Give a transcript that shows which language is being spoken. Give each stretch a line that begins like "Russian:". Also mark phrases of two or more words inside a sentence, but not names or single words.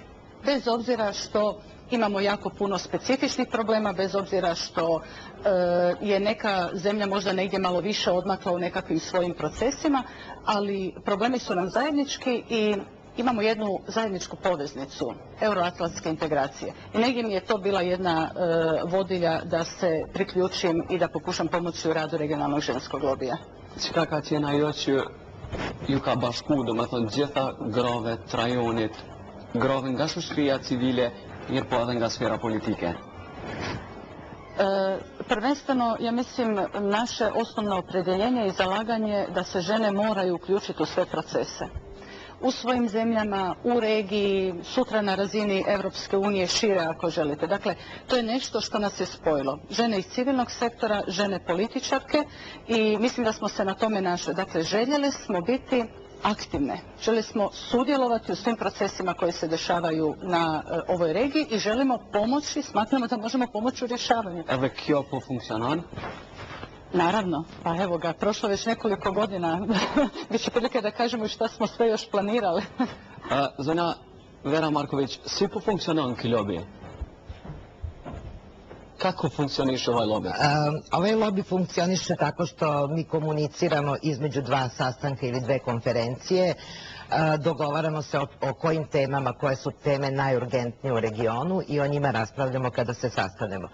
Croatian: Bez obzira što imamo jako puno specifičnih problema, bez obzira što je neka zemlja možda negdje malo više odmakla u nekakvim svojim procesima, ali problemi su nam zajednički i imamo jednu zajedničku poveznicu, euroatlantske integracije. I negdje mi je to bila jedna vodilja da se priključim i da pokušam pomoći u radu regionalnog ženskog lobija.
Albanian: Qëka ka qenë ajo që ju ka bashku, do me thonë gjitha grave të rajonit, grave nga shoqëria civile, mirë po edhe nga sfera politike?
Croatian: Prvenstveno, ja mislim, naše osnovno opredjeljenje i zalaganje da se žene moraju uključiti u sve procese. U svojim zemljama, u regiji, sutra na razini Europske unije, šire ako želite. Dakle, to je nešto što nas je spojilo. Žene iz civilnog sektora, žene političarke i mislim da smo se na tome našli. Dakle, željeli smo biti aktivne. Željeli smo sudjelovati u svim procesima koji se dešavaju na ovoj regiji i želimo pomoći, smatramo da možemo pomoći u rješavanju.
Albanian: Edhe kjo po funksionon?
Serbian: Naravno, pa evo ga, prošlo već nekoliko godina, biće prilike da kažemo i šta smo sve još planirali.
Albanian: Zonja Vera Marković, si po funksionon ky lobi?
Serbian: Kako funkcioniše ovaj lobi? Ovaj lobi funkcioniše tako što mi komuniciramo između dva sastanka ili dve konferencije, dogovaramo se o kojim temama, koje su teme najurgentnije u regionu i o njima raspravljamo kada se sastanemo.